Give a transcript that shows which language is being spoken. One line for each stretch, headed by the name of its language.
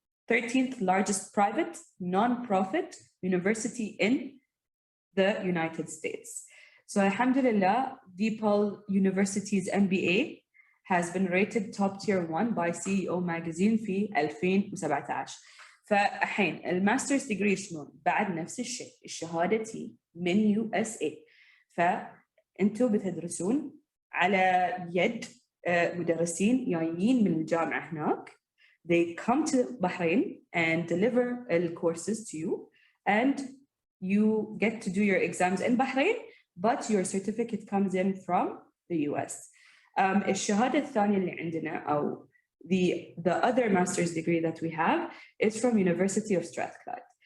English: 13th largest private non-profit university in the United States. So alhamdulillah, DePaul University's MBA has been rated top tier 1 by CEO magazine في 2017.
Arabic: فالحين الماسترز ديجري شلون؟ بعد نفس الشيء، الشهادة تي من USA. فأنتوا بتدرسون على يد مدرسين جايين من الجامعة هناك.
English: They come to Bahrain and deliver the courses to you, and you get to do your exams in Bahrain, but your certificate comes in from the US.
Arabic: الشهادة الثانية اللي عندنا أو
English: the other master's degree that we have is from University of Strathclyde.